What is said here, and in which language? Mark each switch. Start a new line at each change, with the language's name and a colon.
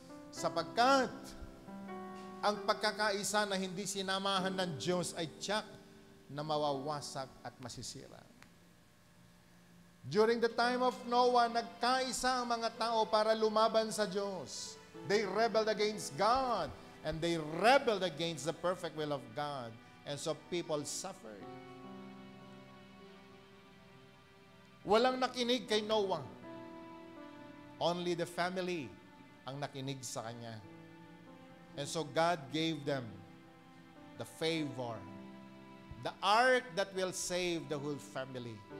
Filipino: Sapagkat ang pagkakaisa na hindi sinamahan ng Diyos ay tiyak na mawawasak at masisira.
English: During the time of Noah,
Filipino: nagkaisa ang mga tao para lumaban sa Diyos.
English: They rebelled against God, and they rebelled against the perfect will of God. And so people suffered.
Filipino: Walang nakinig kay Noah.
English: Only the family
Filipino: ang nakinig sa kanya.
English: And so God gave them the favor, the ark that will save the whole family.